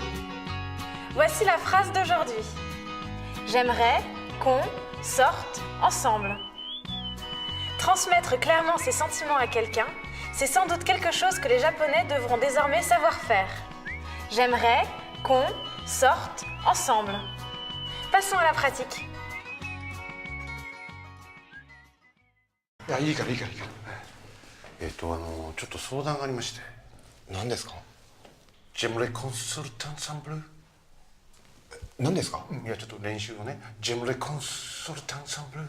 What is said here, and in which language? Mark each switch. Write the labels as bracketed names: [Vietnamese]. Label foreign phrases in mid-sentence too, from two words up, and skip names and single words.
[French] Voici la phrase d'aujourd'hui. J'aimerais qu'on sorte ensemble. Transmettre clairement ses sentiments à quelqu'un, c'est sans doute quelque chose que les Japonais devront désormais savoir faire. J'aimerais qu'on sorte ensemble. Passons à la pratique. [Japanese] いや、いいから。ちょっと相談がありまして。何ですか？ [French] J'aimerais qu'on sorte ensemble. [Japanese] 何ですか？いや、ちょっと練習のね、 [French] J'aimerais qu'on sorte ensemble.